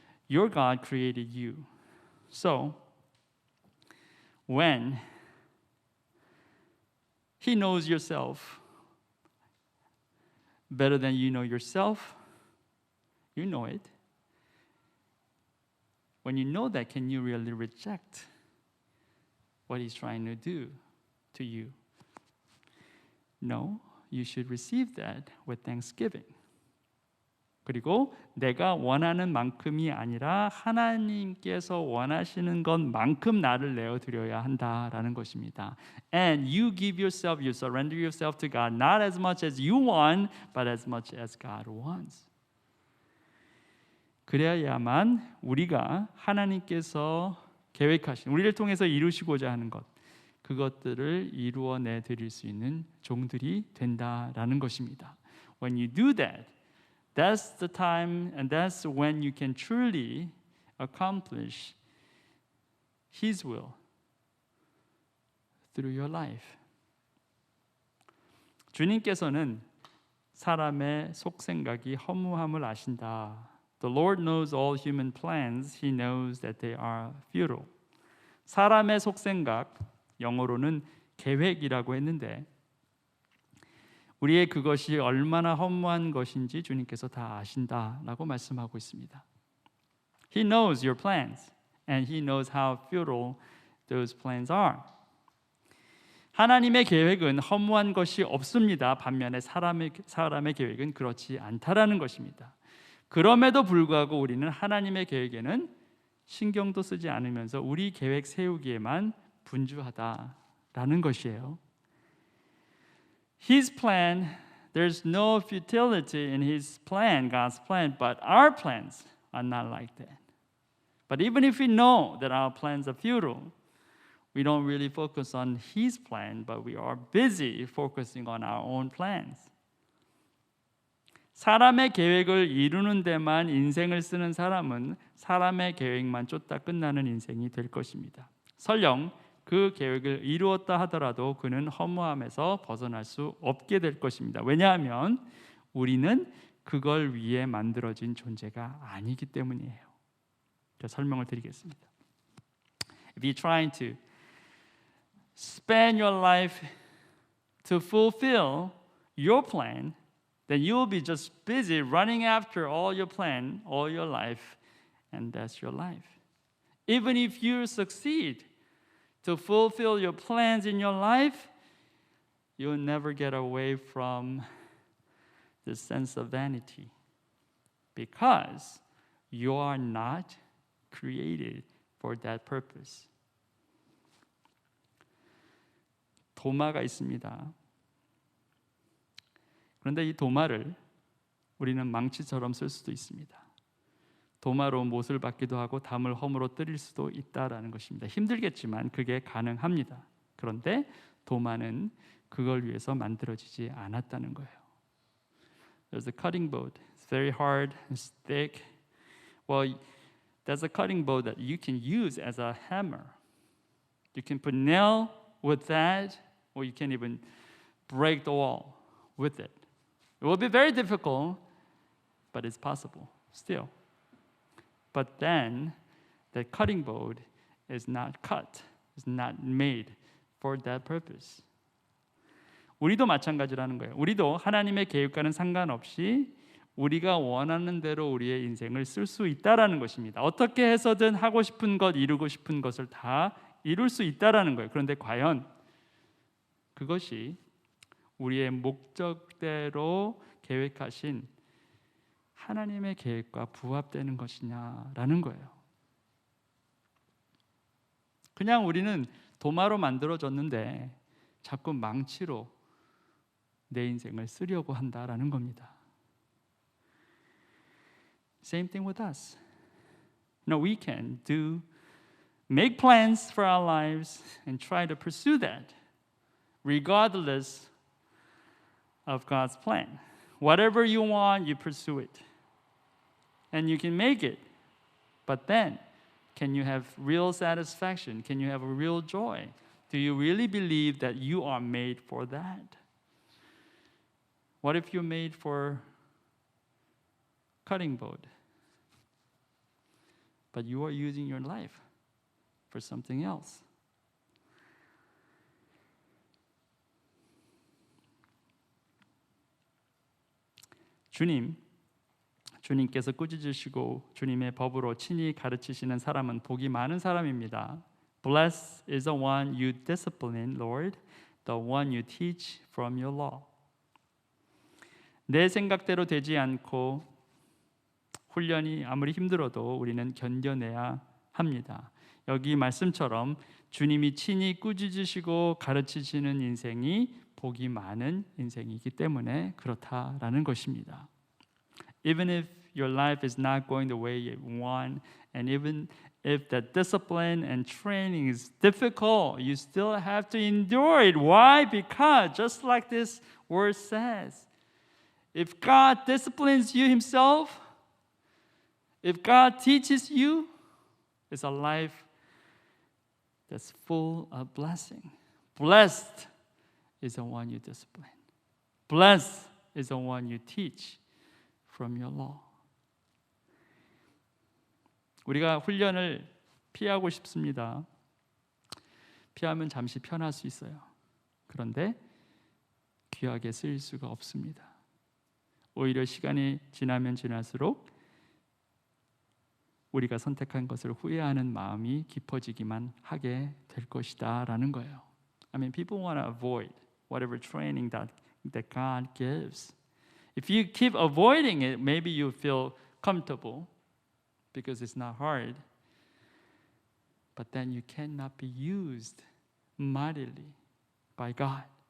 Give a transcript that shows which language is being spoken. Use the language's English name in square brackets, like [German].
[English] Your God created you. So, when He knows yourself better than you know yourself, you know it. When you know that, can you really reject what He's trying to do to you? No, you should receive that with thanksgiving. [Korean] 그리고 내가 원하는 만큼이 아니라 하나님께서 원하시는 것만큼 나를 내어드려야 한다라는 것입니다. [English] And you give yourself, you surrender yourself to God, not as much as you want, but as much as God wants. [Korean] 그래야만 우리가 하나님께서 계획하신, 우리를 통해서 이루시고자 하는 것, 그것들을 이루어내 드릴 수 있는 종들이 된다라는 것입니다. [English] When you do that, that's the time and that's when you can truly accomplish His will through your life. [Korean] 주님께서는 사람의 속생각이 허무함을 아신다. [English] The Lord knows all human plans. He knows that they are futile. [Korean] 사람의 속생각, 영어로는 계획이라고 했는데 우리의 그것이 얼마나 허무한 것인지 주님께서 다 아신다라고 말씀하고 있습니다. [English] He knows your plans and He knows how futile those plans are. [Korean] 하나님의 계획은 허무한 것이 없습니다. 반면에 사람의 계획은 그렇지 않다라는 것입니다. 그럼에도 불구하고 우리는 하나님의 계획에는 신경도 쓰지 않으면서 우리 계획 세우기에만 분주하다라는 것이에요. [English] His plan, there's no futility in His plan, God's plan, but our plans are not like that. But even if we know that our plans are futile, we don't really focus on His plan, but we are busy focusing on our own plans. [Korean] 사람의 계획을 이루는 데만 인생을 쓰는 사람은 사람의 계획만 쫓다 끝나는 인생이 될 것입니다. 설령 그 계획을 이루었다 하더라도 그는 허무함에서 벗어날 수 없게 될 것입니다. 왜냐하면 우리는 그걸 위해 만들어진 존재가 아니기 때문이에요. 제가 설명을 드리겠습니다. [English] If you're trying to spend your life to fulfill your plan, then you will be just busy running after all your plan, all your life, and that's your life. Even if you succeed to fulfill your plans in your life, you'll never get away from the sense of vanity because you are not created for that purpose. [Korean] 도마가 있습니다. 그런데 이 도마를 우리는 망치처럼 쓸 수도 있습니다. 도마로 못을 받기도 하고 담을 허물어 때릴 수도 있다라는 것입니다. 힘들겠지만 그게 가능합니다. 그런데 도마는 그걸 위해서 만들어지지 않았다는 거예요. [English] There's a cutting board. It's very hard, it's thick. Well, that's a cutting board that you can use as a hammer. You can put nail with that, or you can even break the wall with it. It will be very difficult, but it's possible still. But then the cutting board is not cut, is not made for that purpose. [Korean] 우리도 마찬가지라는 거예요. 우리도 하나님의 계획과는 상관없이 우리가 원하는 대로 우리의 인생을 쓸 수 있다라는 것입니다. 어떻게 해서든 하고 싶은 것, 이루고 싶은 것을 다 이룰 수 있다라는 거예요. 그런데 과연 그것이 우리의 목적대로 계획하신 하나님의 계획과 부합되는 것이냐라는 거예요. 그냥 우리는 도마로 만들어졌는데 자꾸 망치로 내 인생을 쓰려고 한다라는 겁니다. [English] Same thing with us. No, we can make plans for our lives and try to pursue that, regardless of God's plan. Whatever you want, you pursue it. And you can make it. But then, can you have real satisfaction? Can you have a real joy? Do you really believe that you are made for that? What if you're made for cutting board? But you are using your life for something else. [Korean] 주님께서 꾸짖으시고 주님의 법으로 친히 가르치시는 사람은 복이 많은 사람입니다. [English] Blessed is the one you discipline, Lord, the one you teach from your law. [Korean] 내 생각대로 되지 않고 훈련이 아무리 힘들어도 우리는 견뎌내야 합니다. 여기 말씀처럼 주님이 친히 꾸짖으시고 가르치시는 인생이 복이 많은 인생이기 때문에 그렇다라는 것입니다. [English] Even if your life is not going the way you want, and even if the discipline and training is difficult, you still have to endure it. Why? Because just like this word says, if God disciplines you Himself, if God teaches you, it's a life that's full of blessing. Blessed is the one you discipline. Blessed is the one you teach from your law. [Korean] 우리가 훈련을 피하고 싶습니다. 피하면 잠시 편할 수 있어요. 그런데 귀하게 쓰일 수가 없습니다. 오히려 시간이 지나면 지날수록 우리가 선택한 것을 후회하는 마음이 깊어지기만 하게 될 것이다 라는 거예요. [English] I mean, people want to avoid whatever training that God gives. If you keep avoiding it, maybe you feel comfortable because it's not hard. But then you cannot be used mightily by God.